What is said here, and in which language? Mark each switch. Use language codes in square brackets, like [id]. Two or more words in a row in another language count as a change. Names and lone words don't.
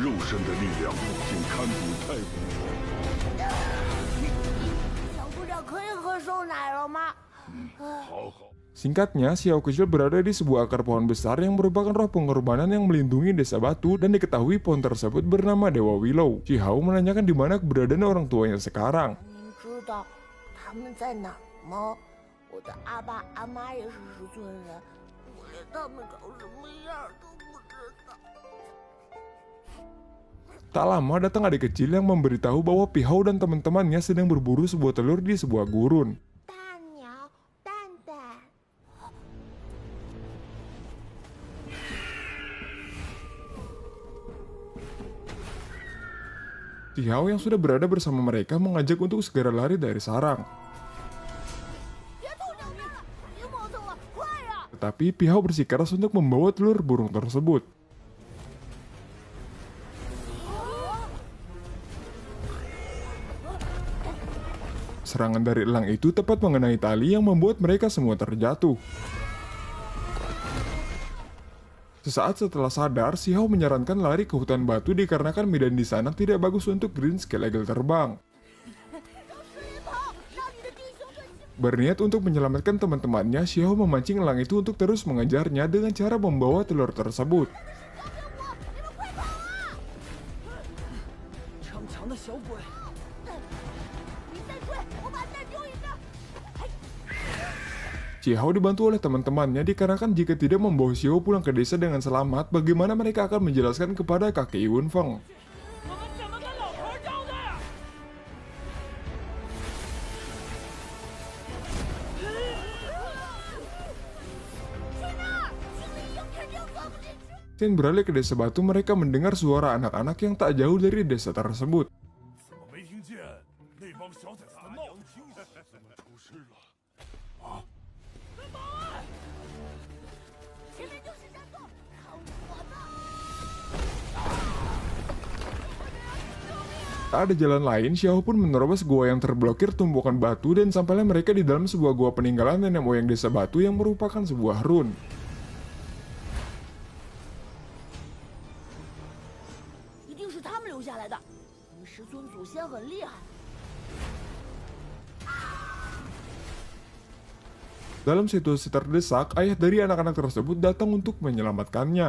[zh] 神的力量竟堪比太古魔。小不点可以喝瘦奶了吗？好好， [id] Singkatnya, Xiao kecil berada di sebuah akar pohon besar yang merupakan roh pengorbanan yang melindungi desa batu dan diketahui pohon tersebut bernama Dewa Willow. Xiao menanyakan di mana keberadaan orang tuanya sekarang. [zh] 您知道他们在哪儿吗？我的阿爸阿妈也是石村人，我连他们长什么样都不知道。 [id] Tak lama datang adik kecil yang memberitahu bahwa Pihau dan teman-temannya sedang berburu sebuah telur di sebuah gurun. [zh] 大鸟蛋蛋， [id] Pihau yang sudah berada bersama mereka mengajak untuk segera lari dari sarang. [zh] 别偷鸟面了，别磨蹭了，快呀！ [id] Tetapi Pihau bersikeras untuk membawa telur burung tersebut. Serangan dari elang itu tepat mengenai tali yang membuat mereka semua terjatuh. Sesaat setelah sadar, Xiao menyarankan lari ke hutan batu dikarenakan medan di sana tidak bagus untuk [en] Green Scale Eagle [id] terbang. [zh] 往水里跑，让你的弟兄们幸 [id] Berniat untuk menyelamatkan teman-temannya, Xiao memancing elang itu untuk terus mengejarnya dengan cara membawa telur tersebut. [zh] 饶命我！你们快跑啊！逞强的小鬼，你再追，我把蛋丢一个。 [id] Xiao dibantu oleh teman-temannya dikarenakan jika tidak membawa Xiao pulang ke desa dengan selamat, bagaimana mereka akan menjelaskan kepada kakek Yunfeng. [zh] 我们怎么跟老头交代啊？去那儿，精灵鹰肯定钻不进去。 [id] Saat beralih ke desa batu, mereka mendengar suara anak-anak yang tak jauh dari desa tersebut. [zh] 怎么没听见那帮小崽子的闹腾？怎么出事了？前面就是山洞，看我的！ [id] Tak ada jalan lain, Xiao pun menerobos gua yang terblokir tumpukan batu dan sampailah mereka di dalam sebuah gua peninggalan nenek moyang desa batu yang merupakan sebuah rune. [zh] 一定是他们留下来的。你们石村祖先很厉害。 [id] Dalam situasi terdesak, ayah dari anak-anak tersebut datang untuk menyelamatkannya.